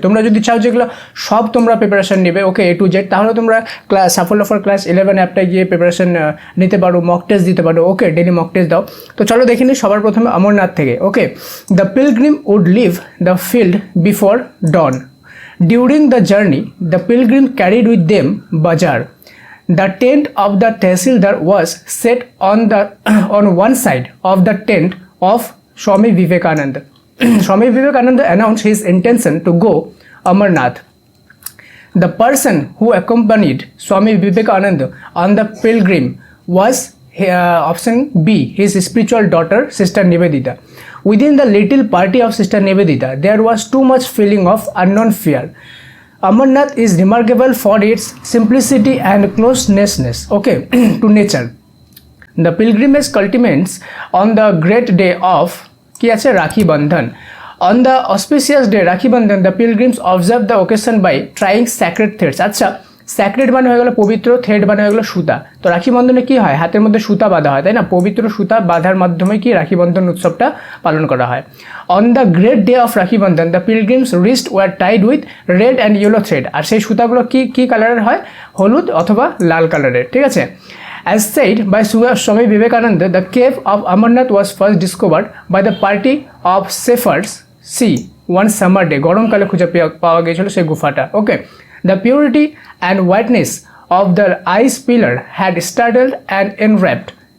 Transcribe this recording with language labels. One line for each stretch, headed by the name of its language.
Bangla: তোমরা যদি চাও যেগুলো সব তোমরা প্রিপারেশন নেবে, ওকে, A to Z, তাহলে তোমরা সাফল্য ফর ক্লাস 11 অ্যাপটায় গিয়ে প্রিপারেশন নিতে পারো, মক টেস্ট দিতে পারো। ওকে, ডেলি মক টেস্ট দাও। তো চলো দেখে নিই সবার প্রথমে অমরনাথ থেকে।
English: Okay, the pilgrim would leave the field before dawn. During the journey the pilgrim carried with them bazaar. The tent of the Tehsildar was set on one side of the tent of Swami Vivekananda. Swami Vivekananda announced his intention to go Amarnath. The person who accompanied Swami Vivekananda on the pilgrim was option B, his spiritual daughter, Sister Nivedita. Within the little party of Sister Nivedita, there was too much feeling of unknown fear. Amarnath is remarkable for its simplicity and closeness, okay, to nature. The pilgrimage culminates on the great day of Rakhi Bandhan. On the auspicious day Rakhi Bandhan, the pilgrims observe the occasion by trying sacred threads.
Bangla: আচ্ছা, sacred মানে হয়ে গেল পবিত্র, thread মানে হয়ে গেল সুতা। তো রাখি বন্ধনে কি হয়? হাতের মধ্যে সুতা বাঁধা হয়, তাই না? পবিত্র সুতা বাঁধার মাধ্যমে কি রাখি বন্ধন উৎসবটা পালন করা হয়।
English: On the great day of Rakhi Bandhan the pilgrims wrist were tied with red and yellow thread.
Bangla: আর সেই সুতাগুলো কি কালারের হয়? হলুদ অথবা লাল কালারের, ঠিক আছে?
English: As said by Swami Vivekananda, the cave of Amarnath was first discovered by the party of shepherds one summer day.
Bangla: গরমকালে খুঁজে পাওয়া গিয়েছিল সেই গুফাটা। ওকে,
English: the purity and whiteness of the ice pillar had startled and enwrapped.